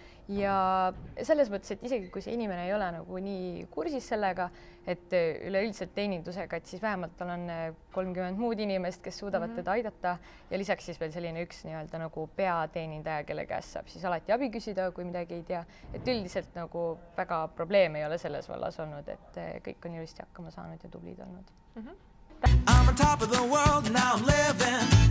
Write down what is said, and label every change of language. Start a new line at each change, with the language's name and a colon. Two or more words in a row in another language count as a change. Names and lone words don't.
Estonian: ja selles mõttes, et isegi kui see inimene ei ole nagu nii kursis sellega, et üleüldiselt teenindusega, et siis vähemalt tal on 30 muud inimest, kes suudavad teda aidata ja lisaks siis veel selline üks nii-öelda nagu peateenindaja, kelle käest saab siis alati abi küsida, kui midagi ei tea. Et üldiselt nagu väga probleeme ei ole selles vallas olnud, et kõik on ilusti hakkama saanud ja tublid olnud.
English: I'm on top of the world, now I'm living